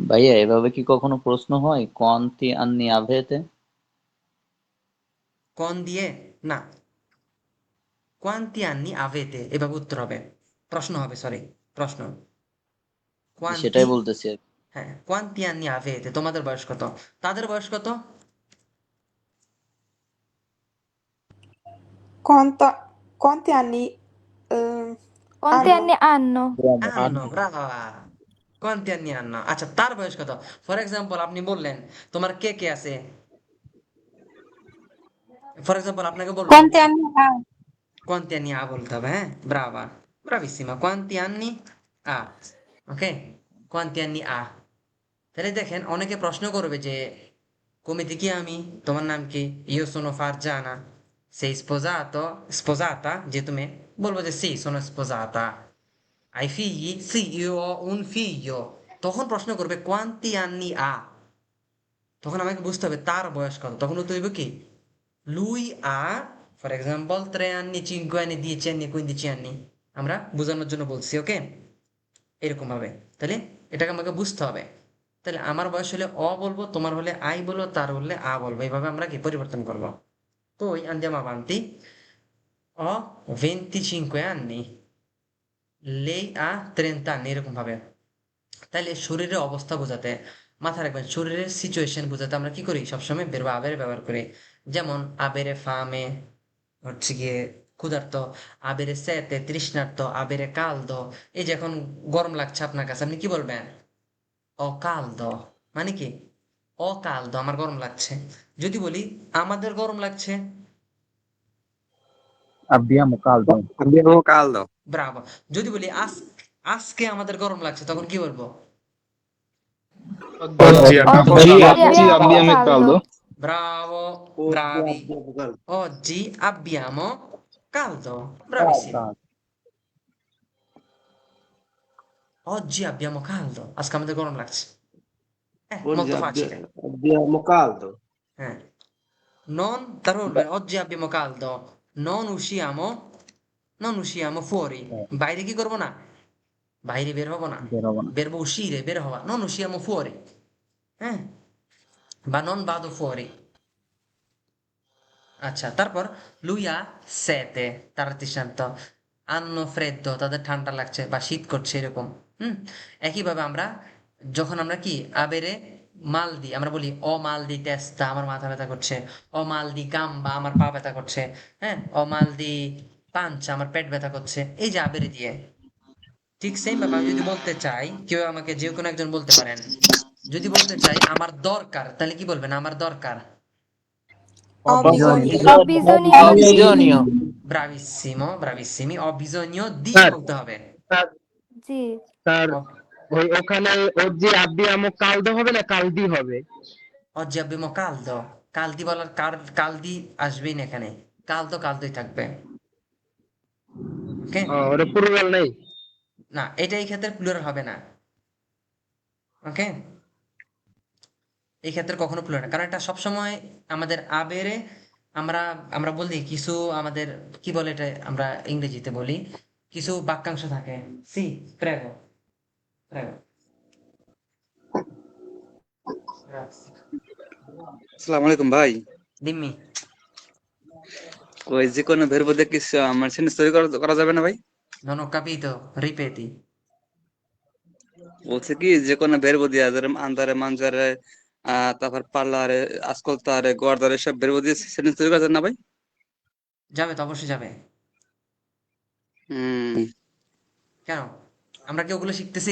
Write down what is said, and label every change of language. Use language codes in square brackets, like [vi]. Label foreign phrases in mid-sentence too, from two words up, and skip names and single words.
[bn] ভাইয়া এভাবে কি কখনো প্রশ্ন হয় [it] quanti anni avete? [bn] কোন দিয়ে না, [it] quanti anni avete [bn] এভাবে উত্তর হবে, প্রশ্ন হবে, সরি, প্রশ্ন। [it] কোয়ান্তি, [bn] সেটাই বলতেছি আর কি। হ্যাঁ, [it] quanti anni avete, [bn] তোমাদের বয়স কত, তাদের বয়স কত? [it] Quanto, quanti anni Quanti hanno? anni hanno? anni, brava. quanti anni anni, [bn] আচ্ছা তার বয়স কত? [en] for example [bn] আপনি বললেন তোমার কে কে আছে, [en] for example [bn] আপনাকে বললো [it] Quanti anni ha? quanti anni ha [bn] বলতে হবে, হ্যাঁ, [it] brava, bravissima, quanti anni ha, ওকে, quanti anni ha। [bn] তাহলে দেখেন অনেকে প্রশ্ন করবে যে [it] come ti chiami, [bn] তোমার নাম কি, [it] io sono Fargiana, sei sposato, sposata, [bn] যে তুমি বলবো যে [it] sì sono sposata, hai figli, sì io ho un figlio, [bn] তখন প্রশ্ন করবে [it] quanti anni ha, [bn] তখন আমাকে বুঝতে হবে তার বয়স কত, তখন উত্তর হইব কি [it] lui ha, [en] for example [it] 3 anni, 5 anni, 10 anni, 15 anni, [bn] আমরা বোঝানোর জন্য বলছি, ওকে, এরকম ভাবে। তাহলে এটাকে আমাকে বুঝতে হবে। তাহলে আমার বয়স হলে অ বলবো, তোমার হলে আই বলবো, তার হলে আ বলবো, এইভাবে আমরা কি পরিবর্তন করবো। [it] poi andiamo avanti, ho 25 anni, lei ha 30 anni, [bn] এরকম ভাবে। তাইলে শরীরের অবস্থা বোঝাতে, মাথায় রাখবেন শরীরের সিচুয়েশন বোঝাতে আমরা কি করি, সবসময় বের বা আবের ব্যবহার করি। যেমন [it] avere fame [bn] হচ্ছে গিয়ে ক্ষুধার্ত, [it] avere sete [bn] তৃষ্ণার্ত, [it] avere caldo. [bn] এই যে এখন গরম লাগছে আপনার কাছে, আপনি কি বলবেন, [it] ho caldo, [bn] মানে কি [it] ho caldo, [bn] আমার গরম লাগছে। যদি বলি আমাদের গরম লাগছে, [it] Abbiamo caldo. Abbiamo caldo. bravo. [bn] যদি বলি আজকে আমাদের গরম লাগছে, তখন কি বলবো, [it] Oggi abbiamo Oggi caldo. abbiamo caldo. bravo, Oggi bravi, abbiamo caldo. oggi abbiamo caldo, bravissimi, oggi abbiamo caldo, [bn] আজকে আমাদের গরম লাগছে, [it] Oggi molto facile, abbiamo caldo. eh. Non, [bn] তারপর বলবেন [it] oggi abbiamo caldo, non usciamo, non usciamo fuori, [bn] বাইরে কি করবো না, বাইরে বের হবো না, বেরোবো না। বেরবো uscire, বের হওয়া, [it] non usciamo fuori, [bn] হ্যাঁ, বা [it] non vado fuori। [bn] আচ্ছা, তারপর [it] lui ha sete, [bn] তারা তৃষ্ণার্ত, [it] hanno freddo, [bn] তাদের ঠান্ডা লাগছে বা শীত করছে, এরকম। হুম, একইভাবে আমরা যখন আমরা কি [it] avere mal [bn] দিই, আমরা বলি [it] ho mal di testa, [bn] আমার মাথা ব্যথা করছে, [it] ho mal di gamba, [bn] আমার পা ব্যথা করছে, হ্যাঁ, [it] ho mal di pancia, [bn] আমার পেট ব্যথা করছে, এই যে আবেরে দিয়ে। ঠিক সেম ভাবে আমি যদি বলতে চাই, কেউ আমাকে যে কোনো একজন বলতে পারেন, যদি বলতে চাই আমার দরকার, তাহলে কি বলবেন, আমার দরকার, [it] Ho bisogno. Ho bisogno di. Bisogno. bravissimo, bravissimi, ho bisogno di [bn] স্যার বলতে হবে, স্যার [it] Sì. [bn] স্যার [it] ho- [bn] ওখানে [it] oggi abbiamo caldo [bn] হবে না কালদি হবে? [it] oggi abbiamo caldo, [bn] কালদি বলার কালদি আসবেই না এখানে, কালদো কালদোই থাকবে, ওকে। ওটা প্লুরাল নেই। না, এটা এই ক্ষেত্রে প্লুরাল হবে না, ওকে, এই ক্ষেত্রে কখনো প্লুরাল না, কারণ এটা সবসময় আমাদের আবেরে আমরা আমরা বলি কিছু আমাদের কি বলে এটা, আমরা ইংরেজিতে বলি কিছু বাক্যাংশ থাকে, [it] sì, prego, prego, [ar] السلام عليكم ভাই। [it] দিম্মি, [bn] ওই যে কোনো ভেরব দিয়ে কিছু আমার সেন্টেন্স তৈরি করা যাবে না ভাই? [it] non ho capito, ripeti, [bn] বলছে কি যে কোনো ভেরব দিয়ে যেরকম [it] andare mangiare [bn] তারপর [it] parlare ascoltare guardare [bn] সব ভেরব দিয়ে সেন্টেন্স তৈরি করা যাবে না ভাই? যাবে তো, অবশ্যই যাবে, হুম, কেন, আমরা কি ওগুলো শিখতেছি,